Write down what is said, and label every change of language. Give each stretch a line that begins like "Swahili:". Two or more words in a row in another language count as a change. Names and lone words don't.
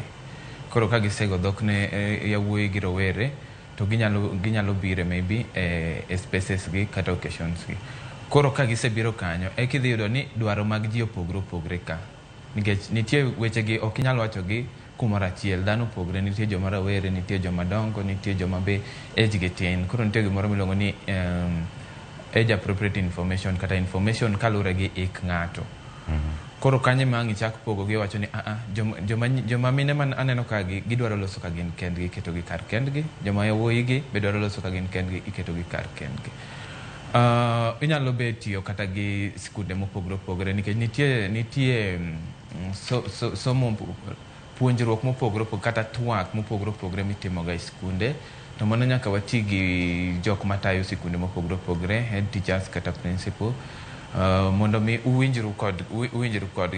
Luo (Kenya and Tanzania): Koro ka gisego dhok ne yawuoyi gi rowere, to ginyalo bire maybe e spaces gi kata occasions gi. Koro ka gisebiro kanyo, kidhi yudo ni dwaro mag ji opogore opogore ka. Nikech nitie weche gi ok inyal wacho gi kumoro achiel, dhano opogore, nitie joma rawere, nitie joma dongo, nitie joma be age gi tin. Koro nitie gimoro miluongo ni
English: age appropriate information
Luo (Kenya and Tanzania): kata information kalure gi ik ng'ato. Koro kanye mang ichak pogo gi wacho ni joma mine man aneno ka gidwaro loso ka gin kendgi, iketo gi kar kendgi, joma yawuoyi gi be dwaro loso ka gin kendgi, iketo gi kar kendgi. Inyalo be tiyo kata gi skunde mopogore opogore, nikech nitie somo puonjruok mopogore opogore kata twak mopogore opogore mitimo ga e skunde, to mano nyaka wati gi jok matayo sikunde mopogore opogore,
English: head teachers
Luo (Kenya and Tanzania): kata principal, mondo mi uwinjru kodgi.